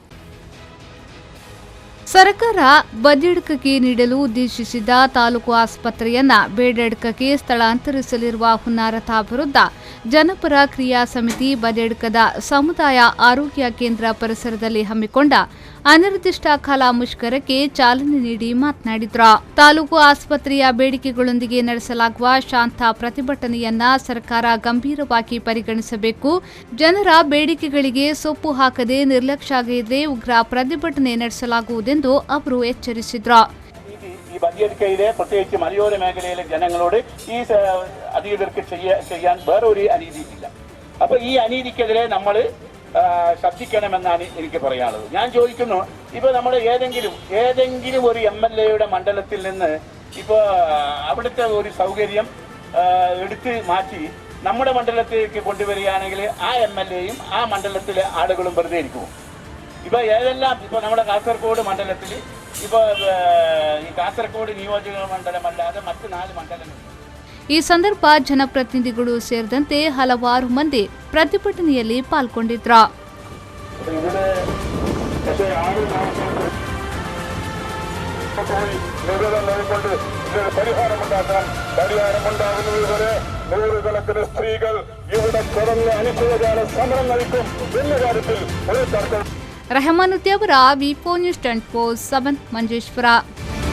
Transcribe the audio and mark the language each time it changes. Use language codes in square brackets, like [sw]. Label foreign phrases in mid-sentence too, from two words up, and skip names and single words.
[kn] ಸರ್ಕಾರ ಬದಿಯಡ್ಕಕ್ಕೆ ನೀಡಲು ಉದ್ದೇಶಿಸಿದ್ದ ತಾಲೂಕು ಆಸ್ಪತ್ರೆಯನ್ನ ಬೇಡೆಡ್ಕಕ್ಕೆ ಸ್ಥಳಾಂತರಿಸಲಿರುವ ಹುನ್ನಾರದ ವಿರುದ್ಧ ಜನಪರ ಕ್ರಿಯಾ ಸಮಿತಿ ಬದಿಯಡ್ಕದ ಸಮುದಾಯ ಆರೋಗ್ಯ ಕೇಂದ್ರ ಪರಿಸರದಲ್ಲಿ ಹಮ್ಮಿಕೊಂಡ ಅನಿರ್ದಿಷ್ಟ ಕಾಲ ಮುಷ್ಕರಕ್ಕೆ ಚಾಲನೆ ನೀಡಿ ಮಾತನಾಡಿದ್ರು. ತಾಲೂಕು ಆಸ್ಪತ್ರೆಯ ಬೇಡಿಕೆಗಳೊಂದಿಗೆ ನಡೆಸಲಾಗುವ ಶಾಂತ ಪ್ರತಿಭಟನೆಯನ್ನ ಸರ್ಕಾರ ಗಂಭೀರವಾಗಿ ಪರಿಗಣಿಸಬೇಕು. ಜನರ ಬೇಡಿಕೆಗಳಿಗೆ ಸೊಪ್ಪು ಹಾಕದೆ ನಿರ್ಲಕ್ಷ್ಯ ಉಗ್ರ ಪ್ರತಿಭಟನೆ ನಡೆಸಲಾಗುವುದೆಂದು ಅವರು ಎಚ್ಚರಿಸಿದ್ರು. [ml] ഈ ബദിയടുക്കയിലെ പ്രത്യേകിച്ച് മലയോര മേഖലയിലെ ജനങ്ങളോട് ഈ അധികൃതർക്ക് ചെയ്യാൻ വേറൊരു അനീതിയില്ല. അപ്പൊ ഈ അനീതിക്കെതിരെ നമ്മൾ ശ്രദ്ധിക്കണമെന്നാണ് എനിക്ക് പറയാനുള്ളത്. ഞാൻ ചോദിക്കുന്നു, ഇപ്പൊ നമ്മൾ ഏതെങ്കിലും ഒരു MLA മണ്ഡലത്തിൽ നിന്ന് ഇപ്പൊ അവിടുത്തെ ഒരു സൗകര്യം എടുത്ത് മാറ്റി നമ്മുടെ മണ്ഡലത്തിലേക്ക് കൊണ്ടുവരികയാണെങ്കിൽ ആ MLAയും ആ മണ്ഡലത്തിലെ ആളുകളും വെറുതെ ഇരിക്കും. ഇപ്പൊ ഏതെല്ലാം ഇപ്പൊ നമ്മുടെ കാസർഗോഡ് മണ്ഡലത്തിൽ ഇപ്പൊ ഈ കാസർഗോഡ് നിയോജക മണ്ഡലമല്ലാതെ മറ്റ് 4 ಮಂಡಲಗಳು. [kn] ಈ ಸಂದರ್ಭ ಜನಪ್ರತಿನಿಧಿಗಳು ಸೇರಿದಂತೆ ಹಲವಾರು ಮಂದಿ ಪ್ರತಿಭಟನೆಯಲ್ಲಿ ಪಾಲ್ಗೊಂಡಿದ್ರು. [ml] നൂറുകണക്കിന് സ്ത്രീകൾ ഇവിടെ തുടർന്ന് അനിശ്ചിതകാല സമരം നയിക്കും എന്ന കാര്യത്തിൽ [kn] ರೆಹಮಾನುದ್ದಿ ಅವರ ವಿ4 ನ್ಯೂಸ್ 24/7 ಮಂಜೇಶ್ವರ.